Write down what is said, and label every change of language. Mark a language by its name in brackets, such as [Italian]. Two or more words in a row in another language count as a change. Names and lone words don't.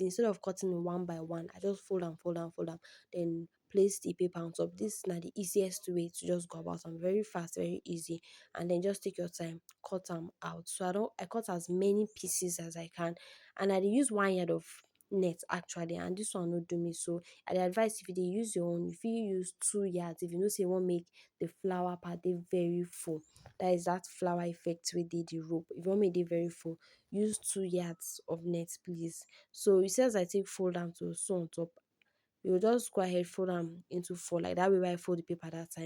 [Nigerian Pidgin] Instead of cutting it one by one, I just fold am, then place the paper on top. This na the easiest way to just go about am. Very fast, very easy, and then just take your time, cut am out. So I cut as many pieces as I can, and I dey use 1 yard of net actually, and this one no do me. So I dey advise, if you dey use your own, you fit use 2 yards if you know say you wan make the flower part dey very full. That is that flower effect wey dey the rope. If you want make e dey very full, use 2 yards of net, please. So you see as I take fold am to sew on top, you will just go ahead fold am into 4 like that way wey I fold the paper that time.